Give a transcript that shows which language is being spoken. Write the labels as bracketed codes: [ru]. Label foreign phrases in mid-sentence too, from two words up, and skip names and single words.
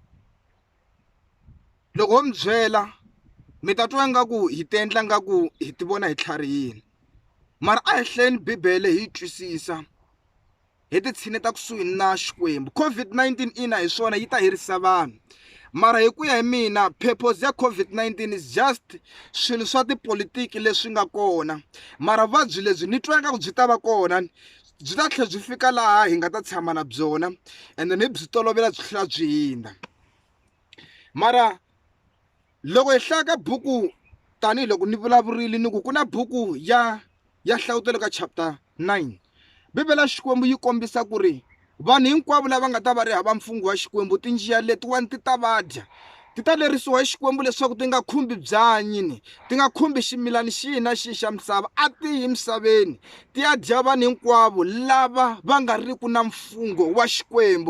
[ts] Loko ho mi byela mi ta twa ingaku hi ti endla ngaku hi ti vona hi tlharihini, mara a hi hlayeni Bibele hi twisisa hi ti tshineta kusuhi na Xikwembu. COVID-19 ina hi swona yi ta herisa vanhu, mara hi ku ya hi mina purpose ya COVID-19 [en] is just [ts] swilo swa tipolitiki leswi nga kona, mara vuvabyi lebyi ni twa ingaku byi ta va kona, byi ta tlhela byi fika laha hi nga ta tshama na byona [en] and then [ts] hi byi tolovela byi tlhela byi hindza. Mara loko hi hlaya ka buku tanihiloko ni vulavurile ni ku na buku ya Hlavutelo ka chapter 9, Bibele ya Xikwembu yi kombisa ku ri vanhu hinkwavo lava nga ta va ri hava mfungho wa Xikwembu tinjiya letiwani ti ta vadya, ti ta lerisiwa hi Xikwembu leswaku ti nga khumbi byanyi, ti nga khumbi ximilani xihi na xihi xa misava, a ti yi misaveni ti ya dya vanhu hinkwavo lava va nga riku na mfungho wa Xikwembu.